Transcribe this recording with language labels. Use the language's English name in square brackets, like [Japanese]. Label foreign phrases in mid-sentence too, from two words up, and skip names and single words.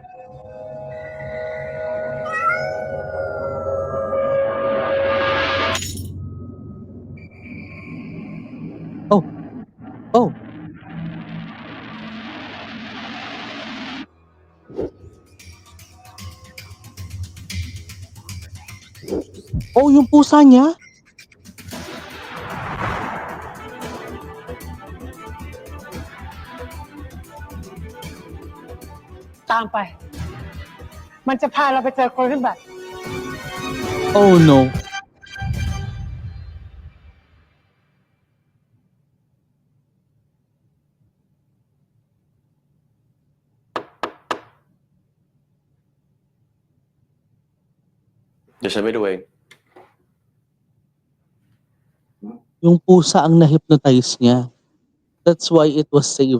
[Filipino] Oh. Oh, yung pusa niya? [Thai] ตามไป มันจะพาเราไปเจอคนขึ้นบัตร [English] Oh no. [Thai] Ito ฉันไปดูเอง [Filipino] Yung pusa ang na-hypnotize niya. [English] That's why it was saved.